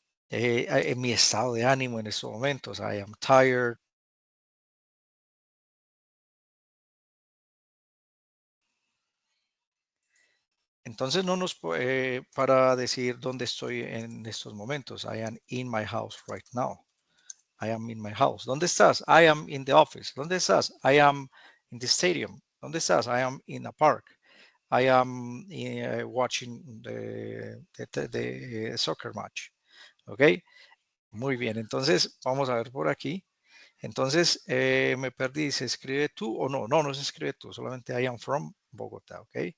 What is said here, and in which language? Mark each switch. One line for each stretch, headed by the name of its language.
Spanish: En mi estado de ánimo en estos momentos.
English: I am tired.
Spanish: Entonces no nos para decir dónde estoy en estos momentos.
English: I am in my house right now. I am in my house.
Spanish: ¿Dónde estás?
English: I am in the office. ¿Dónde estás? I am in the stadium.
Spanish: ¿Dónde estás?
English: I am in a park. I am watching the soccer match.
Spanish: ¿Ok? Muy bien. Entonces vamos a ver por aquí. Entonces me perdí. ¿Se escribe tú o no? No, no se escribe tú. Solamente
English: I am from Bogotá. ¿Ok?